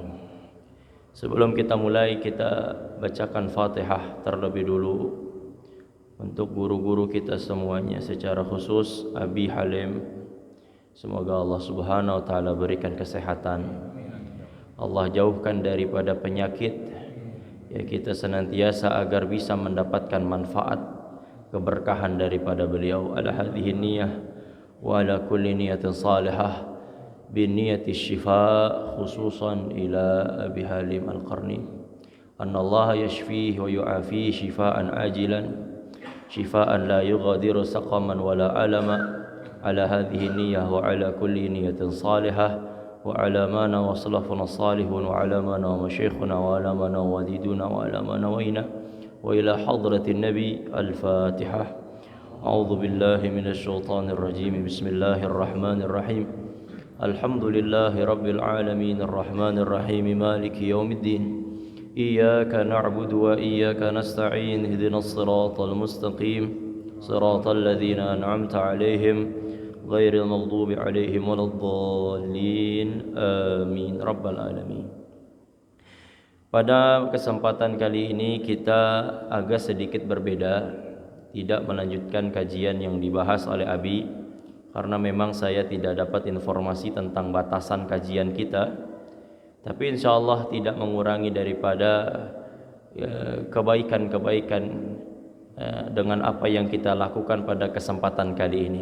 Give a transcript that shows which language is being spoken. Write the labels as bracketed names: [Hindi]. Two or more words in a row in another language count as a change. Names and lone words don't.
[Indonesian] Sebelum kita mulai, kita bacakan Fatihah terlebih dulu untuk guru-guru kita semuanya, secara khusus Abi Halim. Semoga Allah [Arabic] سبحانه وتعالى [Indonesian] berikan kesehatan, Allah jauhkan daripada penyakit, ya kita senantiasa agar bisa mendapatkan manfaat keberkahan daripada beliau. [Arabic] على هذه النية وعلى كل نية صالحة بنية الشفاء خصوصا إلى أبي حليم القرني, أن الله يشفيه ويعافيه شفاء عاجلا شفاء لا يغادر سقما ولا ألما. على هذه النية وعلى كل نية صالحة وعلى ما وسلفنا صالحون وعلى ما ومشايخنا وعلى ما ووالدونا وعلى ما وإنا وإلى حضرة النبي. Al-Fatihah. أعوذ بالله من الشيطان الرجيم بسم الله الرحمن الرحيم. الحمد لله رب العالمين الرحمن الرحيم مالك يوم الدين. إياك نعبد وإياك نستعين اهدنا الصراط المستقيم صراط الذين أنعمت عليهم غير المغضوب عليهم ولا الضالين. آمين رب العالمين. [Indonesian] Pada kesempatan kali ini kita agak sedikit berbeda, tidak melanjutkan kajian yang dibahas oleh Abi, karena memang saya tidak dapat informasi tentang batasan kajian kita. Tapi insyaallah tidak mengurangi daripada kebaikan-kebaikan dengan apa yang kita lakukan pada kesempatan kali ini.